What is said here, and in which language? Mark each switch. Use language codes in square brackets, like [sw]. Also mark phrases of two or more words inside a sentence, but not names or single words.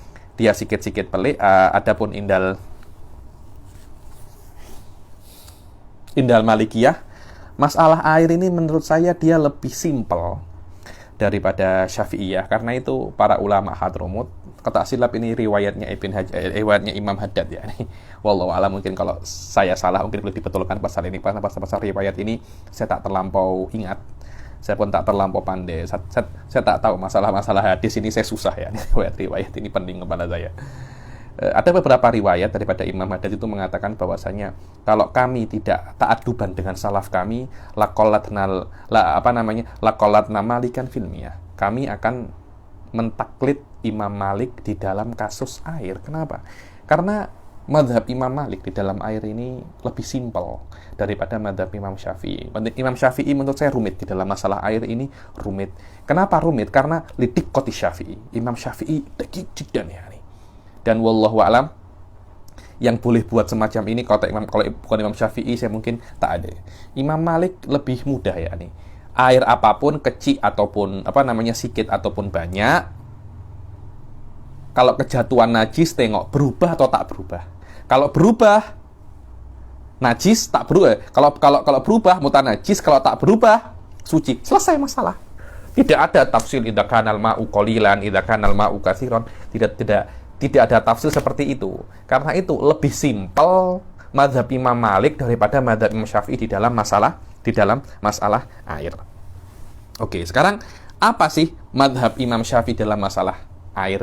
[id] Adapun [ar] عند المالكية, [id] masalah air ini menurut saya dia lebih simpel daripada Syafi'iyah. Karena itu para ulama Hadramut, kata silap ini riwayatnya Imam Haddad ya. [ar] والله أعلم, [ms] mungkin kalau saya salah mungkin boleh dibetulkan pasal ini, karena pasal riwayat ini saya tak terlampau ingat. Saya pun tak terlampau pandai. Saya tak tahu masalah-masalah hadis ini, saya susah ya. [id] Riwayat ini penting kepada saya. Ada beberapa riwayat daripada Imam Haddad itu mengatakan bahwasanya kalau kami tidak ta'adduban dengan salaf kami, [ar] لقلدنا مالكا في المياه, [id] kami akan mentaklid Imam Malik di dalam kasus air. Kenapa? Karena mazhab Imam Malik di dalam air ini lebih simpel daripada mazhab Imam Syafi'i. Imam Syafi'i menurut saya rumit di dalam masalah air ini, rumit. Kenapa rumit? Karena lidiqqati Syafi'i. Imam Syafi'i [ar] دقيق جدا [id] ya. Dan [ar] والله أعلم, [ms] yang boleh buat semacam ini kalau bukan Imam Syafi'i, saya mungkin tak ada. Imam Malik lebih mudah ya nih. Air apapun, kecil ataupun sikit ataupun banyak, kalau kejatuhan najis tengok berubah atau tak berubah. Kalau berubah, najis tak berubah. Kalau berubah mutanajis, kalau tak berubah suci. [id] Selesai masalah. Tidak ada tafsir [ar] إذا كان الماء قليلا, إذا كان الماء كثيرا. [id] Tidak ada tafsir seperti itu. Karena itu lebih simpel mazhab Imam Malik daripada mazhab Imam Syafi'i di dalam masalah air. Oke, sekarang apa sih mazhab Imam Syafi'i dalam masalah air?